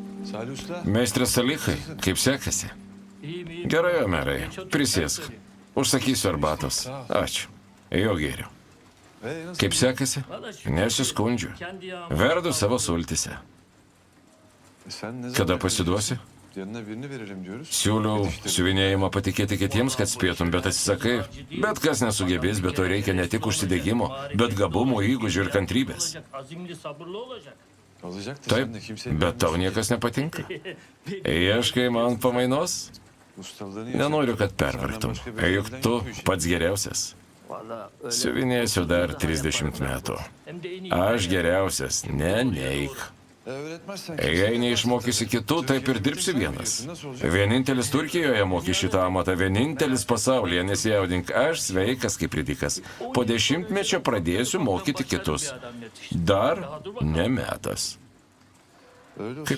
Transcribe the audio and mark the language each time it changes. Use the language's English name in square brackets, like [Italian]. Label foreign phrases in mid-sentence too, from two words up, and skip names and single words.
[Turkish] Salih Usta. [Lithuanian] Meistras Salichai, kaip sekasi? Gerai, Omerai, prisėsk. Užsakysiu arbatos. Ačiū. Jo gėriu. [Turkish] Nasıl? [Lithuanian] Kaip sekasi? Nesiskundžiu. Verdu savo sultise. [Turkish] Sen ne [Lithuanian] Kada [Turkish] zaman [Lithuanian] pasiduosi? [Turkish] yanına birini verelim diyoruz. [Lithuanian] Siūliau siuvinėjimą patikėti kitiems, kad spėtum, bet atsisakai. Bet kas nesugebės, bet to reikia ne tik užsidegimo, bet gabumo, įgūdžių ir kantrybės. [Turkish] Alacak da [Lithuanian] Taip, [Turkish] sen de kimseye [Lithuanian] bet tau niekas nepatinka. Ieškai man pamainos? [Turkish] ustalığını [Lithuanian] Nenoriu, kad pervargtum. Juk tu pats geriausias. Siuvinėsiu dar 30 metų. Aš geriausias, neik. [Turkish] öğretmezsen [Lithuanian] Jei neišmokysi kitų, taip ir dirbsi vienas. Vienintelis Turkijoje moki šitą amatą, vienintelis pasaulyje, nesijaudink, aš sveikas kaip ridikas. Po 10-mečio pradėsiu mokyti kitus. Dar ne metas. [Turkish] öyle olsun.